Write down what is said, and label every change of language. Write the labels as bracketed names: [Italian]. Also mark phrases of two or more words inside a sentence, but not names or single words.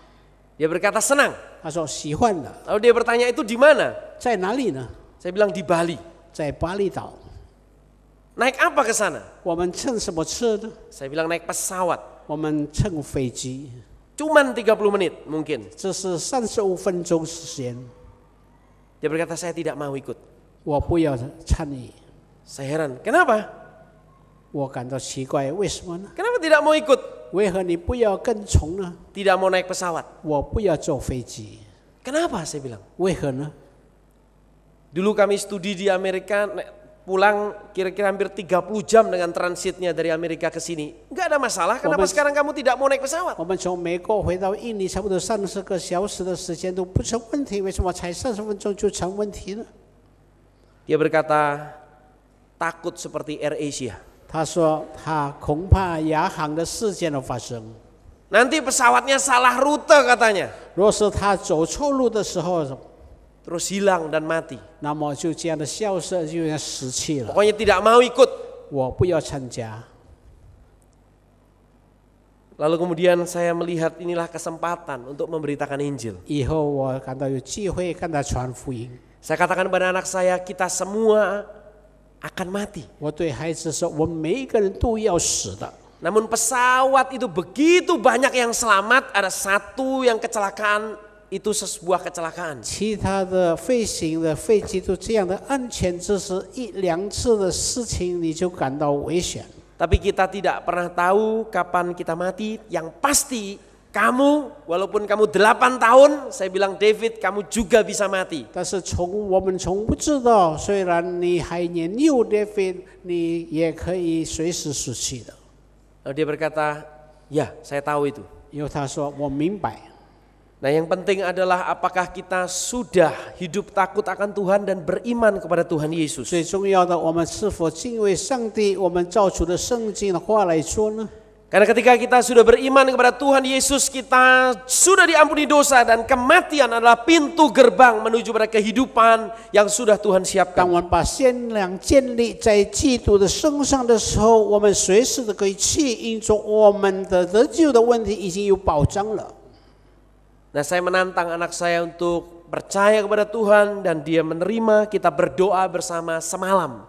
[Indonesian] Dia berkata senang. [Chinese] 他说喜欢的。 [Indonesian] Lalu dia bertanya, itu di mana? [Chinese] 在哪里呢？ [Indonesian] Saya bilang di Bali. [Chinese] 在巴厘岛。 [Indonesian] Naik apa ke sana? [Chinese] 我们乘什么车呢？ [Indonesian] Saya bilang naik pesawat. [Chinese] 我们乘飞机。 [Indonesian] Cuman 30 menit mungkin. [Chinese] 这是35分钟时间。 [Indonesian] Dia berkata, saya tidak mau ikut. [Chinese] 我不要参与。 [Indonesian] Saya heran, kenapa? [Chinese] 我感到奇怪，为什么呢？ [Indonesian] Kenapa tidak mau ikut? [Chinese] 为何你不要跟从呢？ [Indonesian] Tidak mau naik pesawat. [Chinese] 我不要坐飞机， [Indonesian] Kenapa? Saya bilang. [Chinese] 为何呢？ [Indonesian] Dulu kami studi di Amerika, pulang kira-kira hampir 30 jam dengan transitnya dari Amerika ke sini. Enggak ada masalah, kenapa sekarang kamu tidak mau naik pesawat? [Chinese] 我们从美国回到印尼，差不多30个小时的时间都不成问题，为什么才30分钟就成问题呢？ [Indonesian] Dia berkata, takut seperti Air Asia. [Chinese] 他说他恐怕亚航的事件的发生。 [Indonesian] Nanti pesawatnya salah rute katanya. [Chinese] 若是他走错路的时候， [Indonesian] Terus hilang dan mati. [Chinese] 那么就这样的消失，就要死去了。 [Indonesian] Pokoknya tidak mau ikut. [Chinese] 我不要参加。 [Indonesian] Lalu kemudian saya melihat inilah kesempatan untuk memberitakan Injil. [Chinese] 以后我感到有机会跟他传福音。 [Indonesian] Saya katakan kepada anak saya, kita semua akan mati. [Chinese] 我对孩子说，我们每一个人都要死的。 [Indonesian] Namun pesawat itu begitu banyak yang selamat, ada satu yang kecelakaan, itu sebuah kecelakaan. [Chinese] 其他的飞行的飞机都这样的安全，只是一两次的事情你就感到危险。 [Indonesian] Tapi kita tidak pernah tahu kapan kita mati. Yang pasti kamu, walaupun kamu 8 tahun, saya bilang David, kamu juga bisa mati. [Chinese] 但是我们从不知道，虽然你还年幼，David，你也可以随时死去的。 [Indonesian] Lalu dia berkata, Ya, saya tahu itu. [Chinese] 因为他说我明白。 [Indonesian] Nah, yang penting adalah apakah kita sudah hidup takut akan Tuhan dan beriman kepada Tuhan Yesus. [Chinese] 最重要的，我们是否敬畏上帝？我们照出的圣经的话来说呢？ [Indonesian] Karena ketika kita sudah beriman kepada Tuhan Yesus, kita sudah diampuni dosa dan kematian adalah pintu gerbang menuju pada kehidupan yang sudah Tuhan [Chinese] 当 [Indonesian] siapkan. [Chinese] 我们把信仰建立在基督的身上的时候，我们随时都可以去，因着我们的得救的问题已经有保障了。 [Indonesian] Nah, saya menantang anak saya untuk percaya kepada Tuhan dan dia menerima, kita berdoa bersama semalam.